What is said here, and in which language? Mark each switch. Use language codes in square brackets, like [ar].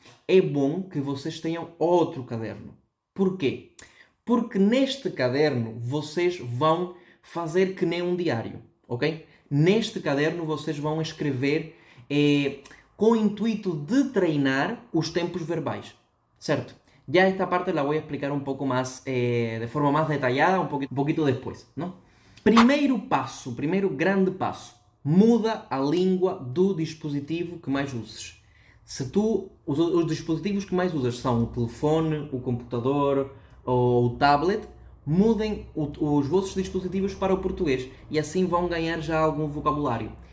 [pt] É bom que vocês tenham outro caderno. Porquê? Porque neste caderno vocês vão fazer que nem um diário, ok? Neste caderno vocês vão escrever com o intuito de treinar os tempos verbais, certo? [es] Ya esta parte la voy a explicar un poco más, de forma más detallada, un poquito después, ¿no? [pt] Primeiro grande passo, muda a língua do dispositivo que mais uses. Se os dispositivos que mais usas são o telefone, o computador ou o tablet, mudem os vossos dispositivos para o português e assim vão ganhar já algum vocabulário.